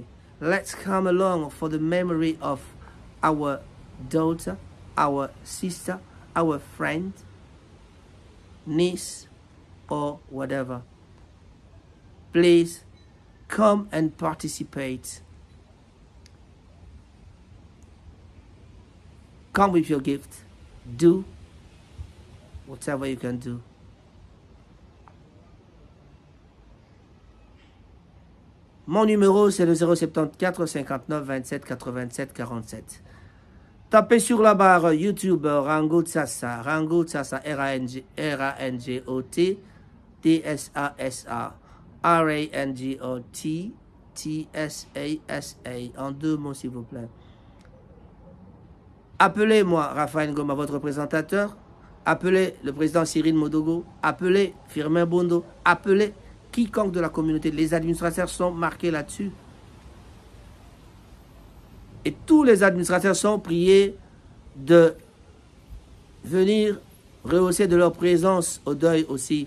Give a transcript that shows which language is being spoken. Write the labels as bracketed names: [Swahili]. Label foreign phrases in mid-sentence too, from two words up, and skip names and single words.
[English] Let's come along for the memory of our daughter, our sister, our friend, niece or whatever. Please come and participate. Come with your gift. Do whatever you can do. [French] Mon numéro, c'est le 074 59 27 87 47. Tapez sur la barre YouTube Rango Tsasa, R-A-N-G-O-T, T-S-A-S-A, R-A-N-G-O-T, T-S-A-S-A, en 2 mots s'il vous plaît. Appelez-moi Raphaël Ngoma, votre présentateur. Appelez le président Cyril Modogo. Appelez Firmin Bondo. Appelez quiconque de la communauté. Les administrateurs sont marqués là-dessus. Et tous les administrateurs sont priés de venir rehausser de leur présence au deuil aussi.